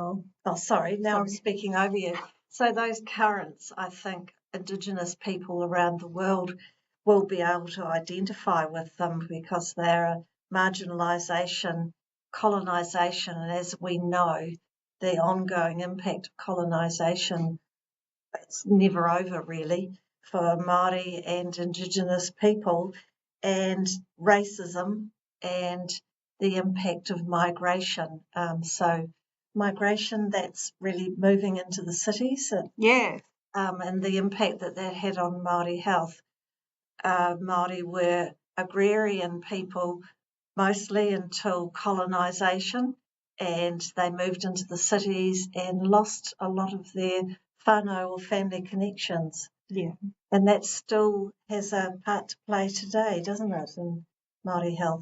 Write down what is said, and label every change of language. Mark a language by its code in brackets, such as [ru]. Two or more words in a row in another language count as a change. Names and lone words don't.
[en] Now I'm speaking over you. So those currents, I think Indigenous people around the world will be able to identify with them because they're marginalisation, colonisation, and as we know, the ongoing impact of colonisation, it's never over really for Māori and Indigenous people, and racism and the impact of migration. So migration that's really moving into the cities and the impact that that had on Māori health. Māori were agrarian people mostly until colonisation, and they moved into the cities and lost a lot of their whānau or family connections. Yeah. And that still has a part to play today, doesn't it, in Māori health?